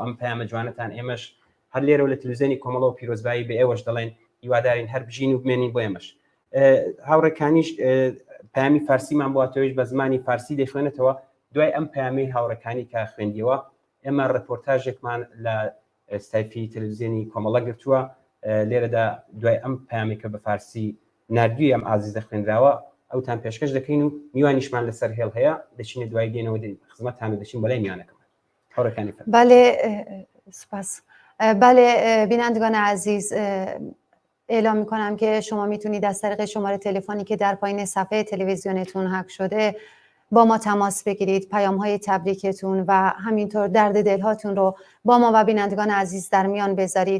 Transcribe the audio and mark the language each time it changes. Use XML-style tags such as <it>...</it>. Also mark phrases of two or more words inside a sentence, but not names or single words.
<ckb>ئەم پەیامە جوانەتان ئێمەش هەر لێرە و لە تەلەڤیزیۆنی کۆمەڵە و پیرۆزبایی بە ئێوەش دەڵێن هیوادارین هەر بژین و بمێنین بۆ ئێمەش هاوڕەکانیش پەیامی فارسیمان بۆ هاتەوەیش بە زمانی فارسی دەخوێنێتەوە دوای ئەم پەیامی هاوڕەکانی کە خوێندیەوە ئێمە ڕپۆرتاژێکمان لە ستایپی تەلەڤیزیۆنی کۆمەڵە گرتووە لێرەدا دوای ئەم پەیامێکە بە فارسی نردووی ئەم ئازیزە خوێنراوە ئەوتان پێشکەش دەکەین و میوانیشمان لەسەر هێڵ هەیە دەچینە دوای دێنەوە خزمەتتان دەچین بەلای میوانەکەمان هاوڕەکانی بەڵێ سپاس.</ckb> <fa>بله بینندگان عزیز اعلام میکنم که شما میتونید از طریق شماره تلفنی که در پایین صفحه تلویزیونتون حک شده با ما تماس بگیرید، پیام های تبریکتون و همینطور درد دلهاتون رو با ما و بینندگان عزیز در میان بذارید.</fa>